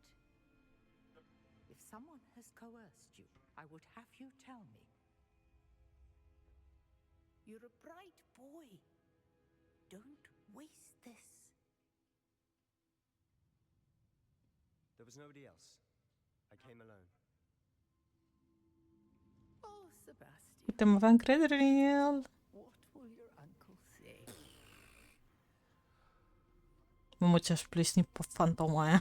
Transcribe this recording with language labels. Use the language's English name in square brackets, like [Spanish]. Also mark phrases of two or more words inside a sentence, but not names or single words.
[English] If someone has coerced you, I would have you tell me. You're a bright boy. Don't waste this. There was nobody else. I came alone. Oh, Sebastian. [Romanian] Putem avea încredere în el. [English] What will your uncle say? [Romanian] Mamă, ce-aș plesni pe fantoma aia.